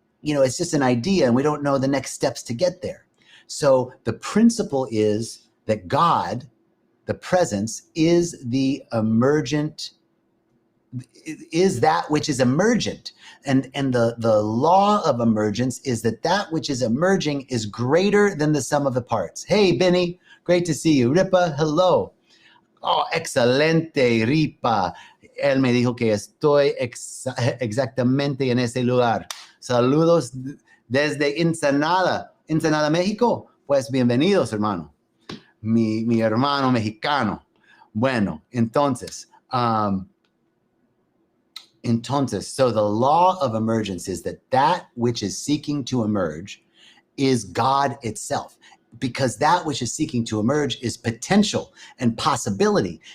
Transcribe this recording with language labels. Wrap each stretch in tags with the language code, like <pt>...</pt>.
<en>it's just an idea and we don't know the next steps to get there. So the principle is that God, the presence, is the emergent, is that which is emergent. And the law of emergence is that which is emerging is greater than the sum of the parts. Hey, Benny, great to see you. Ripa, hello. Oh, excelente, Ripa.</en> <es>Él me dijo que estoy exactamente en ese lugar. Saludos desde Ensenada, México. Pues bienvenidos, hermano. Mi hermano mexicano. Bueno, entonces,</es> <en>so the law of emergence is that which is seeking to emerge is God itself, because that which is seeking to emerge is potential and possibility.</en>